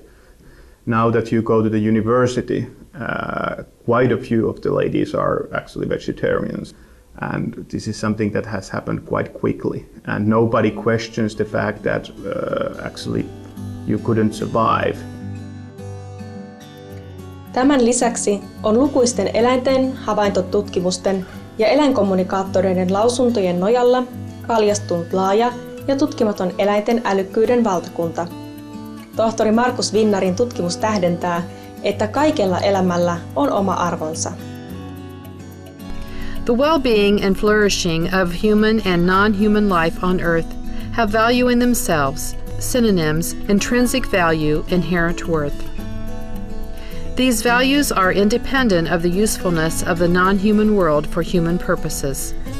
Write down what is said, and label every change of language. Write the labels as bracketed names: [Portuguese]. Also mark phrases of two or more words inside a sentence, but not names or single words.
[English] Now that you go to the university, quite a few of the ladies are actually vegetarians. And this is something that has happened quite quickly. And nobody questions the fact that actually you couldn't survive. [Finnish] Tämän lisäksi on lukuisten eläinten havaintotutkimusten ja eläinkommunikaattoreiden lausuntojen nojalla paljastunut laaja ja tutkimaton eläinten älykkyyden valtakunta. Tohtori Markus Vinnarin tutkimus tähdentää, että kaikella elämällä on oma arvonsa. [English] The well-being and flourishing of human and non-human life on Earth have value in themselves, synonyms, intrinsic value, inherent worth. These values are independent of the usefulness of the non-human world for human purposes.